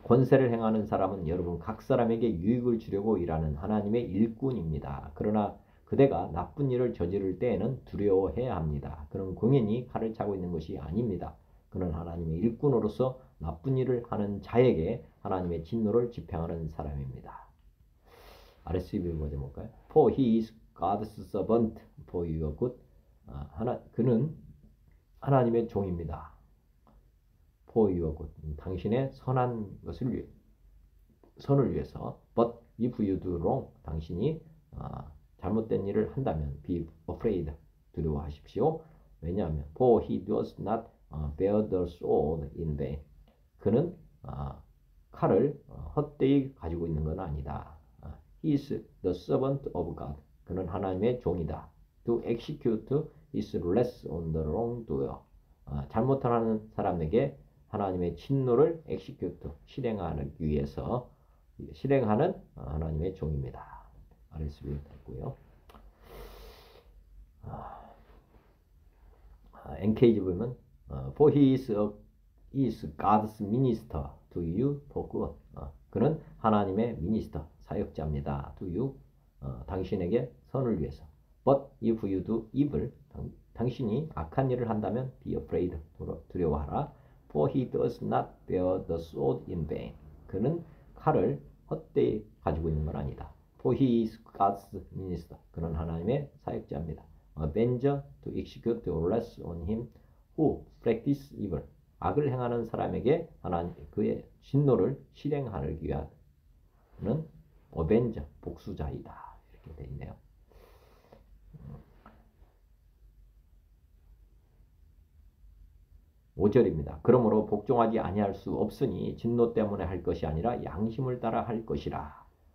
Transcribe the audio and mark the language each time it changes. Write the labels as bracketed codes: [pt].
[ko] 권세를 행하는 사람은 여러분 각 사람에게 유익을 주려고 일하는 하나님의 일꾼입니다. 그러나 그대가 나쁜 일을 저지를 때에는 두려워해야 합니다. 그는 공연히 칼을 차고 있는 것이 아닙니다. 그는 하나님의 일꾼으로서 나쁜 일을 하는 자에게 하나님의 진노를 집행하는 사람입니다. RSV 버전 볼까요? [en] For he is God's servant for your good. [ko] 그는 하나님의 종입니다. [en] For your good. [ko] 당신의 선한 것을 위해, 선을 위해서. [en] But if you do wrong, [ko] 당신이 잘못된 일을 한다면 [en] be afraid, [ko] 두려워하십시오. 왜냐하면 [en] for he does not bear the sword in vain. [ko] 그는 칼을 헛되이 가지고 있는 건 아니다. [en] He is the servant of God. [ko] 그는 하나님의 종이다. [en] To execute his wrath on the wrongdoer. [ko] 잘못하는 사람에게 하나님의 진노를 execute, 실행하기 위해서 실행하는 하나님의 종입니다. RSV 됐고요. [en] NKG [ko] 보면 [en] for he is God's minister to you for good. [ko] 그는 하나님의 미니스터, 사역자입니다. [en] to you, [ko] 당신에게 선을 위해서. [en] But if you do evil, [ko] 당신이 악한 일을 한다면 [en] be afraid, [ko] 두려워하라. [en] For he does not bear the sword in vain. [ko] 그는 칼을 헛되이 가지고 있는 건 아니다. [en] For he is God's minister. [ko] 그는 하나님의 사역자입니다. [en] Avenger to execute the wrath on him who practice evil. [ko] 악을 행하는 사람에게 하나님 그의 진노를 실행하기 위하는 Avenger, 복수자이다. 이렇게 되어 있네요. 5절입니다. 그러므로 복종하지 아니할 수 없으니 진노 때문에 할 것이 아니라 양심을 따라 할 것이라.